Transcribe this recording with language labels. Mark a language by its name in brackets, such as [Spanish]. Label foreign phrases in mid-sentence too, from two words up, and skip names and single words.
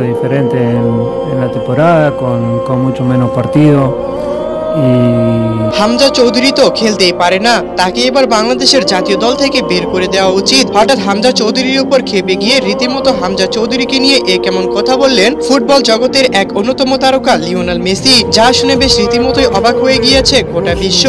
[Spanish] diferente en la temporada, con mucho menos partido. [Bangla] হামজা চৌধুরী তো খেলতেই পারে না, তাকে এবার বাংলাদেশের জাতীয় দল থেকে বের করে দেওয়া উচিত। হঠাৎ হামজা চৌধুরীর উপর খেপে গিয়ে রীতিমতো হামজা চৌধুরীকে নিয়ে কেমন কথা বললেন ফুটবল জগতের এক অন্যতম তারকা লিওনেল মেসি, যা শুনে বেশ রীতিমতোই অবাক হয়ে গিয়েছে গোটা বিশ্ব।